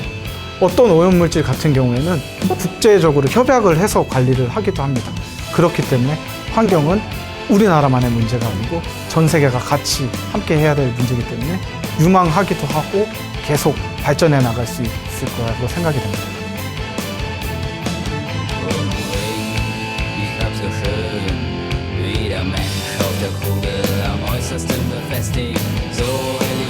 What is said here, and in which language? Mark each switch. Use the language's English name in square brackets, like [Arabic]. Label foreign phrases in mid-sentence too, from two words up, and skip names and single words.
[Korean] 어떤 오염물질 같은 경우에는 국제적으로 협약을 해서 관리를 하기도 합니다. 그렇기 때문에 환경은 우리나라만의 문제가 아니고 전 세계가 같이 함께 해야 될 문제이기 때문에 유망하기도 하고 계속 발전해 나갈 수 있을 거라고 생각이 됩니다. [German] Wie der Mensch auf der Kugel am äußersten befestigt, so